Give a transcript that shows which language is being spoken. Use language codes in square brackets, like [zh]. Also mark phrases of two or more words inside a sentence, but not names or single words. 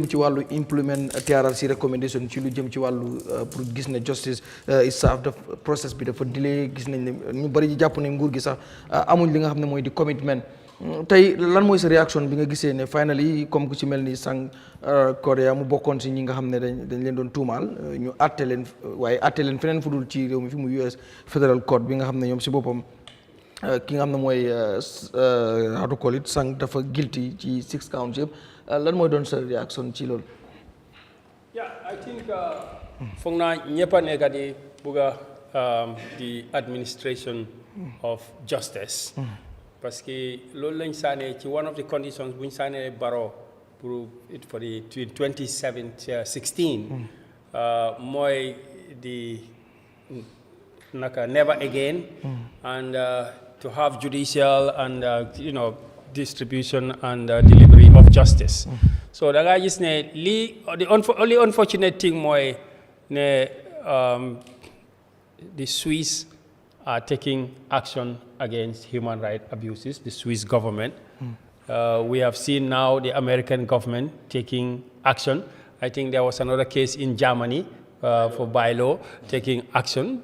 [wo] ci wàllu [en] implement TRRC recommendation [wo] ci lu jëm ci wàllu pour gis ne [en] justice is served [wo] process bi dafa delay gis nañ ne ñu bari jàpp ne nguur gi sax amuñ li nga xam ne mooy di commitment tey lan mooy sa réaction bi nga gisee ne finally comme ku ci mel ni Korea mu bokkoon si ñi nga xam ne dañ leen doon tuumaal ñu àtte leen waaye àtte leen feneen fu dul ci réew mi fi mu US Federal Court bi nga xam ne ñoom si boppam ki nga xam ne mooy [en] how to call it [wo] dafa guilty ci 6 counts yëpp lan mooy doon sa réaction ci loolu. [en] I think [wo] foog naa ñëpp a nekk di bugga [en] the administration of justice. [fr] Parce que [wo] loolu lañ saane ci [en] one of the conditions [wo] bu ñu saane Barrow pour [en] the 2016 [wo] mooy di naka [en] never again and to have judicial and distribution and delivery of justice. So [wo] da nga gis ne lii [en] the only unfortunate thing [wo] mooy ne [en] the Swiss are taking action against human rights abuses, the Swiss government. We have seen now the American government taking action. I think there was another case in Germany for bylaw taking action.